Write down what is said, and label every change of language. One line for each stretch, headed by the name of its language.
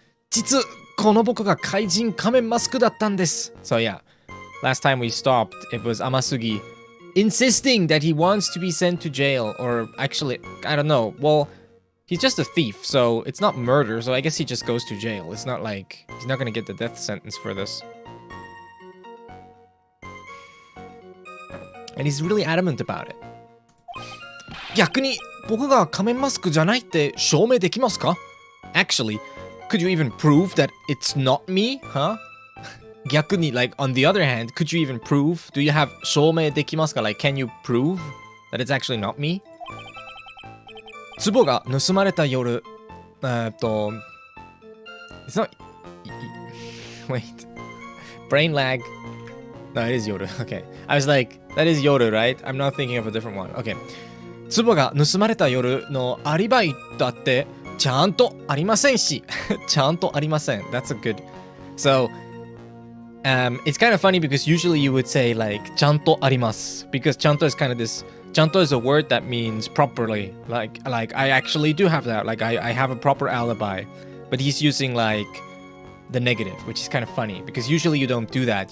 Japanese: 実、この僕が怪人仮面マスクだったんです。
English: So yeah, last time we stopped, it was Amasugi insisting that he wants to be sent to jail, or actually, I don't know. Well, he's just a thief, so it's not murder, so I guess he just goes to jail. It's not like he's not gonna get the death sentence for this. And he's really adamant about it.
Japanese: 逆に僕が仮面マスクじゃないって証明できますか?
English: Actually, could you even prove that it's not me? Huh?
Japanese: 逆に,
English: like, on the other hand, could you even prove? Do you have
Japanese: 証明できますか?
English: Like, can you prove but it's actually not me.
Japanese: 壺が盗まれた夜、
English: it's not... Wait. Brain lag. No, it is Yoru. Okay. I was like, that is Yoru, right? I'm not thinking of a different one. Okay.
Japanese: 壺が盗まれた夜のアリバイだってちゃんとありませんし。ちゃんとありません。
English: That's a good... So, it's kind of funny because usually you would say like
Japanese: ちゃんとあります
English: because ちゃんと is kind of this... ちゃんと is a word that means properly. Like I actually do have that. Like I have a proper alibi. But he's using like the negative, which is kind of funny because usually you don't do that.